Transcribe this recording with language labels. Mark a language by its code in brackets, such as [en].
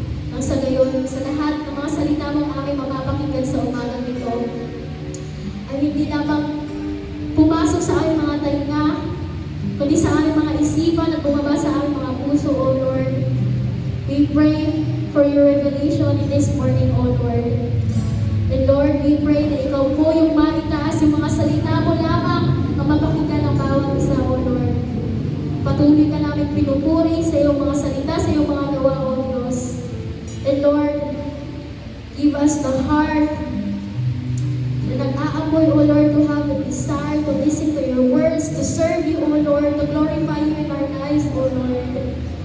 [tl] Nang sa gayon, sa lahat ng mga salita mong aming mapapakinggan sa umagang ito, ay hindi lamang pumasok sa aming mga talinga, kundi sa aming mga isipan at bumaba sa aming mga puso, O Lord. [en] We pray for your revelation in this morning, O Lord. And Lord, we pray [tl] na ikaw po yung maitaas yung mga salita mo lamang ang mapakinggan ng bawat isa, O Lord. Patuloy ka namin pinupuri sa iyong mga salita, sa iyong mga gawa, O Diyos. [en] And Lord, give us the heart [tl] na nag-aapoy, [en] O Lord, to have the desire to listen to your words, to serve you, O Lord, to glorify you in our lives, O Lord.